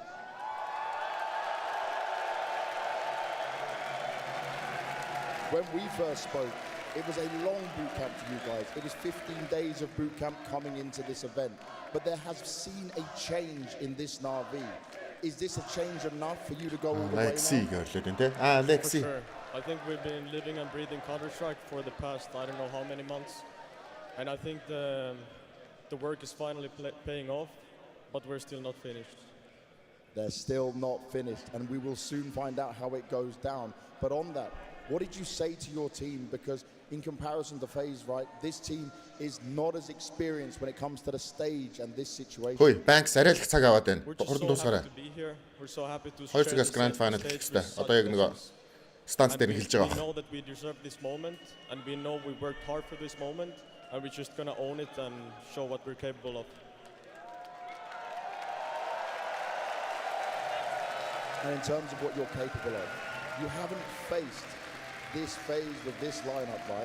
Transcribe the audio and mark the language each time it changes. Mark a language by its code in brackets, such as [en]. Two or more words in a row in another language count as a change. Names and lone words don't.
[en] When we first spoke, it was a long boot camp for you guys. It was 15 days of boot camp coming into this event. But there has seen a change in this NAVI. Is this a change enough for you to go all the way Alexi now? [mn] гэрлээ дээ. [en] Alexi. For sure. I think we've been living and breathing Counter-Strike for the past, I don't know how many months. And I think the work is finally paying off, but we're still not finished. They're still not finished, and we will soon find out how it goes down. But on that, what did you say to your team? Because in comparison to FaZe, right, this team is not as experienced when it comes to the stage and this situation. [mn] Хөөе, Banks арай л их цаг аваад байна. [en] We're just [mn] Хурдан [en] so [mn] дуусгаарай. [en] happy to be here. We're so happy to [mn] Хоёр [en] share [mn] цагаас [en] this Grand Final stage [mn] хэлэх хэрэгтэй. [en] with [mn] Одоо яг нөгөө [en] such [mn] станц [en] And [mn] дээр нь хэлж байгаа [en] we [mn] байна. [en] know that we deserve this moment, and we know we worked hard for this moment, and we're just gonna own it and show what we're capable of. And in terms of what you're capable of, you haven't faced this phase with this lineup, right?